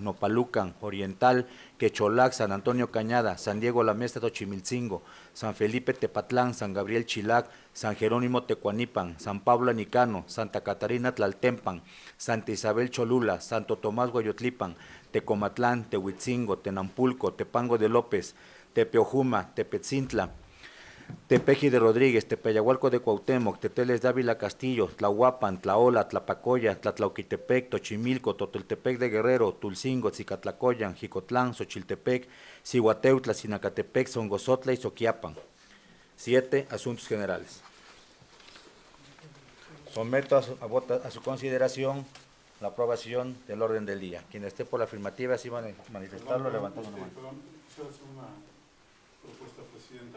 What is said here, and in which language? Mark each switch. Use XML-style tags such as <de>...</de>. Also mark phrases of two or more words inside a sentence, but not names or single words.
<es>Nopalucan, Oriental, Quecholac, San Antonio Cañada, San Diego La Mesta Tochimilcingo, San Felipe Tepatlán, San Gabriel Chilac, San Jerónimo Tecuanipan, San Pablo Anicano, Santa Catarina Tlaltempan, Santa Isabel Cholula, Santo Tomás Guayotlipan, Tecomatlán, Tehuitzingo, Tenampulco, Tepango de López, Tepeojuma, Tepetzintla, Tepeji de Rodríguez, Tepeyahualco de Cuauhtémoc, Teteles de Ávila Castillo, Tlahuapan, Tlaola, Tlapacoya, Tlatlauquitepec, Tochimilco, Totoltepec de Guerrero, Tulcingo, Tzicatlacoyan, Jicotlán, Xochiltepec, Cihuateutla, Sinacatepec, Songozotla y Soquiapan. 7. Asuntos generales. Someto a su consideración la aprobación del orden del día. Quien esté por la afirmativa, sí van a manifestarlo levantando la mano. ¿Quisiera hacer una propuesta, presidenta?</es>